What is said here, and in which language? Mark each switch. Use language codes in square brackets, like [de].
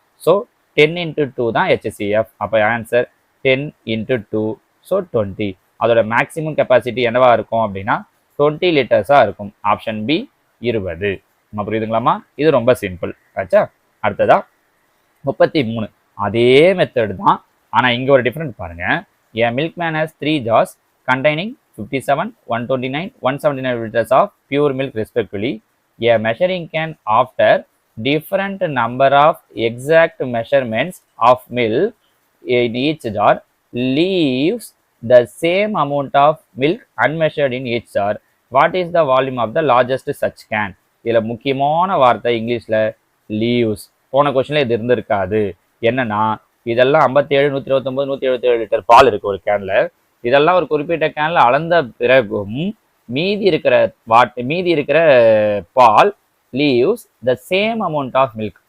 [ta] So 10 into 2 தான் HCF. அப்போ answer 10 into 2, so 20. அதோட மேக்ஸிமம் கெப்பாசிட்டி என்னவா இருக்கும் அப்படின்னா 20 லிட்டர்ஸாக இருக்கும். Option B 20. நம்ம புரியுதுங்களாமா? இது ரொம்ப சிம்பிள் ஆச்சா. அடுத்ததா 33. அதே மெத்தட் தான், ஆனால் இங்கே ஒரு டிஃப்ரெண்ட் பாருங்க. [en] A milkman has 3 jars containing 57, 129, 179 liters of pure milk respectively. A measuring can after different number of exact measurements of milk in each jar leaves the same amount of milk unmeasured in each jar. What is the volume of the largest such can? [ta] இதில் முக்கியமான வார்த்தை இங்கிலீஷில் leaves. போன கொஸ்டினில் இது இருந்திருக்காது. என்னன்னா இதெல்லாம் 57, 129, 177 லிட்டர் பால் இருக்குது ஒரு கேனில். இதெல்லாம் ஒரு குறிப்பிட்ட கேனில் அளந்த பிறகும் மீதி இருக்கிற பால் [en] Leaves the same amount of milk.